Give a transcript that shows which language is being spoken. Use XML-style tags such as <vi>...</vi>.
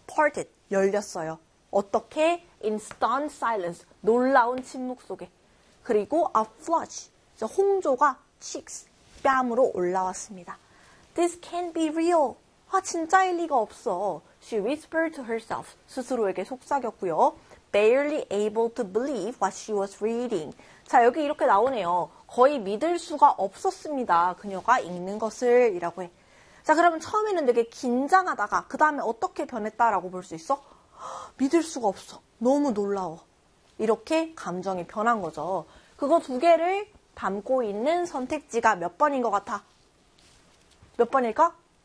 <en>Parted.</en> <ko>열렸어요. 어떻게?</ko> <en>In stunned silence.</en> <ko>놀라운 침묵 속에. 그리고</ko> <en>a flush.</en> <ko>홍조가 cheeks. 뺨으로 올라왔습니다.</ko> <en>This can't be real.</en> <ko>아, 진짜일 리가 없어.</ko> <en>She whispered to herself.</en> <ko>스스로에게 속삭였고요.</ko> <en>Barely able to believe what she was reading.</en> <ko>자, 여기 이렇게 나오네요. 거의 믿을 수가 없었습니다. 그녀가 읽는 것을 이라고 해. 자, 그러면 처음에는 되게 긴장하다가 그 다음에 어떻게 변했다라고 볼 수 있어? 믿을 수가 없어. 너무 놀라워. 이렇게 감정이 변한 거죠. 그거 두 개를 담고 있는 선택지가 몇 번인 것 같아? 몇 번일까?</ko>